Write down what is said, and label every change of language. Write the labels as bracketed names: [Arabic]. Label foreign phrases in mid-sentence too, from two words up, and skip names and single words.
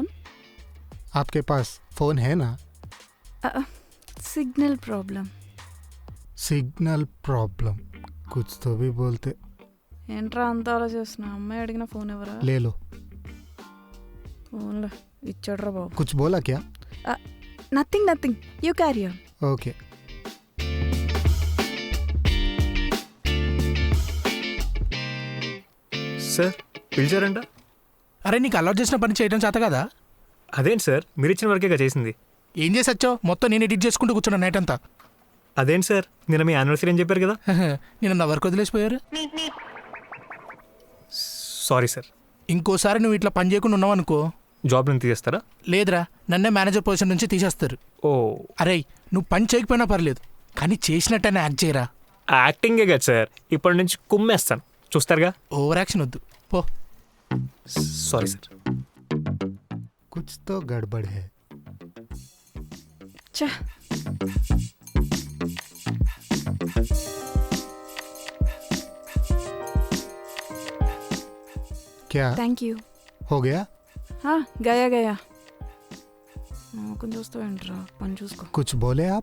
[Hindi] आपके पास फोन है ना? [English] Signal problem. signal problem. [Hindi] कुछ तो भी बोलते. [Telugu] ఏంట్రా అంత ఆలోచిస్తున్నా? అమ్మాయి అడిగిన ఫోన్ ఎవరా? [Hindi] ले लो. [Telugu] ఫోన్లో ఇచ్చాడ్రా బాబు. [Hindi] कुछ बोला क्या? [English] Nothing. You carry on. ओके. [Telugu] సార్ పిలిచారంట? అరే నీకు అలౌట్ చేసిన పని చేయడం చేత కదా? అదేంటి సార్, మీరు ఇచ్చిన వరకేగా చేసింది. ఏం చేసి వచ్చావు? మొత్తం నేను ఎడిట్ చేసుకుంటూ కూర్చున్నా నైట్ అంతా. అదేంటి సార్, నిన్న మీ యానివర్సరీ అని చెప్పారు కదా? నేను నా వర్క్ వదిలేసిపోయారు. సారీ సార్. ఇంకోసారి నువ్వు ఇట్లా పని చేయకుండా ఉన్నావు అనుకో, జాబ్ నుంచి తీసేస్తారా? లేదురా, నన్నే [English] manager position [Telugu] నుంచి తీసేస్తారు. ఓ, అరే నువ్వు పని చేయకపోయినా పర్లేదు, కానీ చేసినట్టనే యాక్ట్ చేయరా. యాక్టింగే కదా సార్, ఇప్పటి నుంచి కుమ్మేస్తాను, చూస్తారుగా. [English] over action [Telugu] వద్దు పో. సారీ సార్. [Hindi] कुछ तो गड़बड़ है. [Telugu] ఛా, [Hindi] क्या? [English] thank you. [Hindi] हो गया? [Telugu] గయా కొంచెం చూస్తావేంట్రా? పని చూసుకో. [Hindi] कुछ बोले आप?